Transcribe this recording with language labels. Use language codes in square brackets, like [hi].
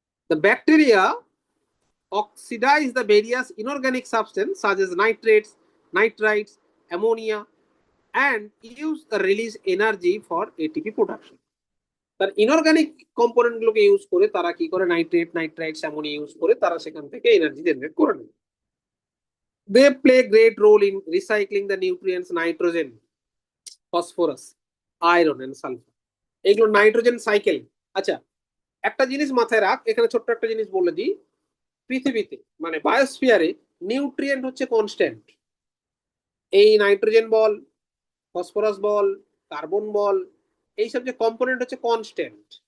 [en] The bacteria oxidize the various inorganic substances such as nitrates, nitrites, ammonia and use the release energy for ATP production. [bn] তার inorganic component গুলোকে use করে তারা কি করে, nitrate, নাইট্রাইটস, ammonia use করে তারা সেখান থেকে এনার্জি জেনারেট করে নেয়। [en] They play great role in recycling the nutrients nitrogen, phosphorus, iron and sulfur. [bn] এগুলো নাইট্রোজেন সাইকেল। আচ্ছা, একটা জিনিস মাথায় রাখ, এখানে ছোট্ট একটা জিনিস বলে দিই, পৃথিবীতে মানে বায়োস্ফিয়ারে নিউট্রিয়েন্ট হচ্ছে কনস্ট্যান্ট। এই নাইট্রোজেন বল, ফসফরাস বল, কার্বন বল, এইসব যে কম্পোনেন্ট হচ্ছে কনস্ট্যান্ট।